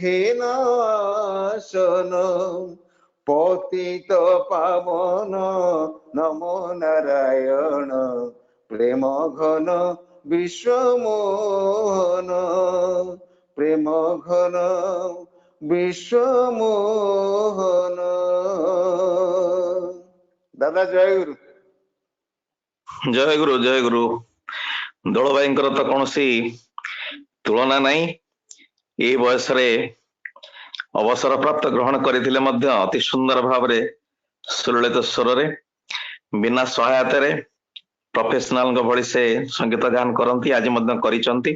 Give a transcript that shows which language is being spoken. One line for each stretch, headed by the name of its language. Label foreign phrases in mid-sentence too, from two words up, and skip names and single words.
Bangla: ঘেনাসন পতিত পাবন নমো নারায়ণ প্রেম ঘন বিশ্বমোহন প্রেম ঘন বিশ্বমোহন দাদা জয় গুরু
Odia: ଜୟ ଗୁରୁ ଜୟ ଗୁରୁ ଦୋଳ ଭାଇଙ୍କର ତ କୌଣସି ତୁଳନା ନାହିଁ। ଏଇ ବୟସରେ ଅବସର ପ୍ରାପ୍ତ ଗ୍ରହଣ କରିଥିଲେ ମଧ୍ୟ ଅତି ସୁନ୍ଦର ଭାବରେ ସୁଲଳିତ ସ୍ୱରରେ ବିନା ସହାୟତାରେ ପ୍ରଫେସନାଲଙ୍କ ଭଳି ସେ ସଙ୍ଗୀତ ଗାନ କରନ୍ତି, ଆଜି ମଧ୍ୟ କରିଛନ୍ତି।